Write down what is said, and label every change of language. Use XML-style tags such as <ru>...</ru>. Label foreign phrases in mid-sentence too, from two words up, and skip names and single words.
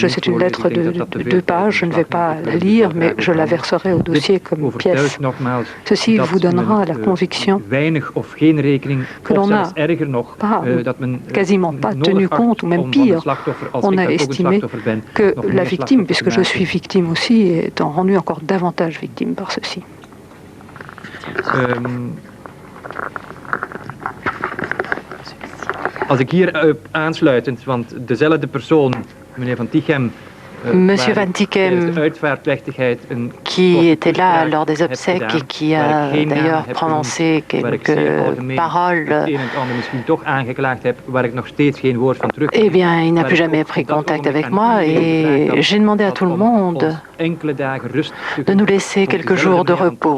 <fr>C'est une lettre de 2 pages, je ne vais pas la lire, mais je la verserai au dossier comme pièce. Ceci vous donnera la conviction que l'on n'a quasiment pas tenu compte, ou même pire, on a estimé que la victime, puisque je suis victime aussi, est rendue encore davantage victime par ceci.</fr> <nl>Als ik hier aansluitend, want dezelfde persoon, meneer Van Tichem,</nl> <fr>Monsieur Van Tichem, qui était là lors des obsèques et qui a d'ailleurs prononcé quelques paroles, eh bien, il n'a plus jamais pris contact avec moi et j'ai demandé à tout le monde de nous laisser quelques jours de repos.</fr>